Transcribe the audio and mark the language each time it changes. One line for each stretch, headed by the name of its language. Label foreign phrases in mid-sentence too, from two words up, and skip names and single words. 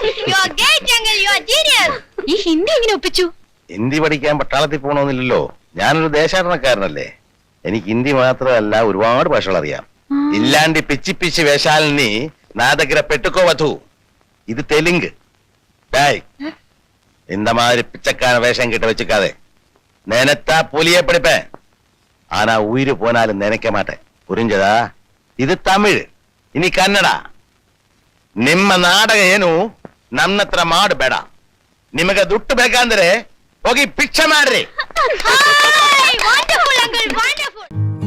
Malayalam: ഈ ഹിന്ദി എങ്ങനെ ഒപ്പിച്ചു? ഹിന്ദി പഠിക്കാൻ പട്ടാളത്തിൽ പോകണമെന്നില്ലല്ലോ. ഞാനൊരു ദേശാടനക്കാരനല്ലേ. എനിക്ക് ഹിന്ദി മാത്രമല്ല ഒരുപാട് ഭാഷകൾ അറിയാം. ഇല്ലാണ്ട് പിച്ചി പിച്ചി വേഷാലിനി
Telugu: నా దగ్గర పెట్టుకోవద్దు.
Malayalam: ഇത് തെലുങ്ക്.
Tamil: டேய், இந்த மாதிரி பிச்சைக்கார வேஷம் கிட்ட வச்சுக்காதே. நினைத்தா புலியே பிடிப்பேன், ஆனா உயிர் போனாலும் நினைக்க மாட்டேன். புரிஞ்சதா?
Malayalam: ഇത് തമിഴ്, ഇനി കന്നഡ.
Kannada: ನಿಮ್ಮ ನಾಟಕ ಏನು ನನ್ನ ಹತ್ರ ಮಾಡಬೇಡ. ನಿಮಗೆ ದುಡ್ಡು ಬೇಕಂದ್ರೆ ಹೋಗಿ ಭಿಕ್ಷೆ ಮಾಡ್ರಿ.
English: Wonderful, uncle, wonderful.